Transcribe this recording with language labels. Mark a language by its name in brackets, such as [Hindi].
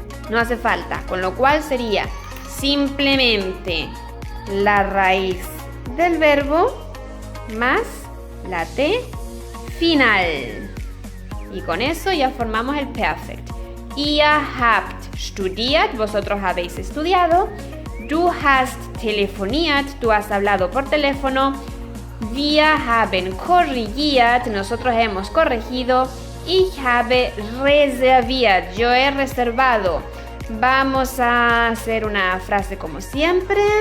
[Spanish] No hace falta, con lo cual sería simplemente la raíz del verbo más la T final. Y con eso ya formamos el perfect. [German] Ihr habt studiert, [Spanish] vosotros habéis estudiado. [German] Du hast telefoniert, [Spanish] tú has hablado por teléfono. [German] Wir haben korrigiert, [Spanish] nosotros hemos corregido. [German] Ich habe reserviert, [Spanish] yo he reservado. Vamos a hacer una frase como siempre.